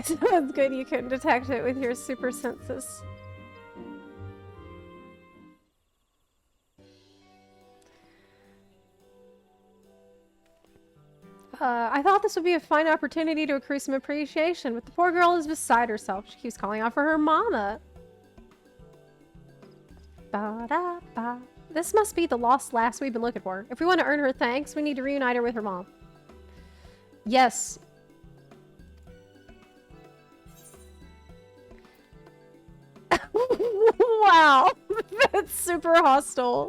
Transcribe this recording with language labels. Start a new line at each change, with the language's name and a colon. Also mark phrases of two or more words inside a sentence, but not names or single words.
English: So it's good you can detect it with your super senses. I thought this would be a fine opportunity to accrue some appreciation, but the poor girl is beside herself. She keeps calling out for her mama. Ba-da-ba. This must be the lost lass we've been looking for. If we want to earn her thanks, we need to reunite her with her mom. Yes. Wow. That's super hostile.